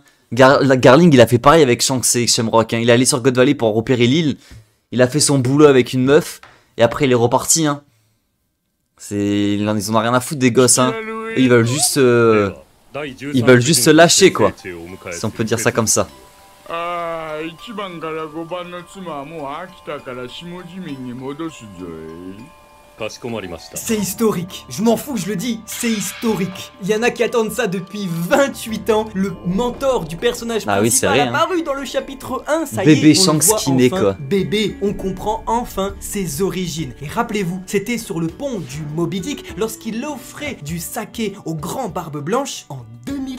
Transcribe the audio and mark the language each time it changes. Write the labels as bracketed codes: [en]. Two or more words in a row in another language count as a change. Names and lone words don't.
[fr] Garling, il a fait pareil avec Shanks et Shamrock. Hein. Il est allé sur God Valley pour repérer l'île. Il a fait son boulot avec une meuf et après il est reparti. Hein. Ils en ont rien à foutre des gosses. Hein. Et ils veulent juste se lâcher, quoi. Si on peut dire ça comme ça. [ja] 1 番から5番の妻はもう飽きたから下地面に戻すぞい。 [fr] C'est historique, je m'en fous, je le dis, c'est historique. Il y en a qui attendent ça depuis 28 ans. Le mentor du personnage Ah oui, c'est principal vrai, hein. apparu dans le chapitre 1, ça y Bébé est, on Shanks le voit qui naît, enfin. quoi. Bébé, on comprend enfin ses origines. Et rappelez-vous, c'était sur le pont du Moby Dick lorsqu'il offrait du saké au grand Barbe Blanche en 2006.